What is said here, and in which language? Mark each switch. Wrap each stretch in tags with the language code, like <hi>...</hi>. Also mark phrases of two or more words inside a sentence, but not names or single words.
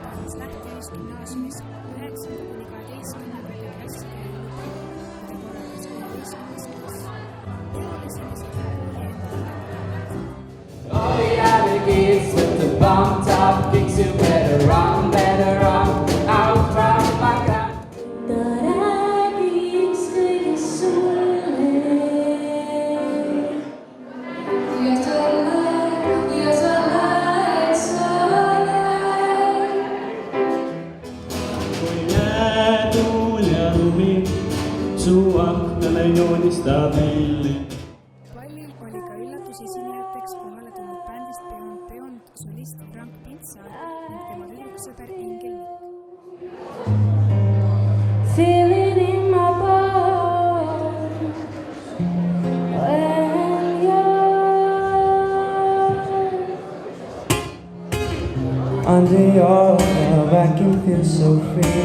<et>õppis Lähte Gümnaasiumis 9.–12. klasside mida korraldas 11. klass. Tema oli sellised kooli</et> <en>All the other kids with the bump top kicks, you better run out from my gun.</en> <et>Ta räägiks kõigest sulle. Ja sa lähed kui jäätuul ja lumi su aknale joonistab pilli. Ballil oli ka üllatusesinejateks kohale tulnud bändist Beyond solist Frank Pintsaar ning tema tüdruksõber Ingel Likk.</et> <en>Feeling in my bones when you're under your love, I can feel so free.</en>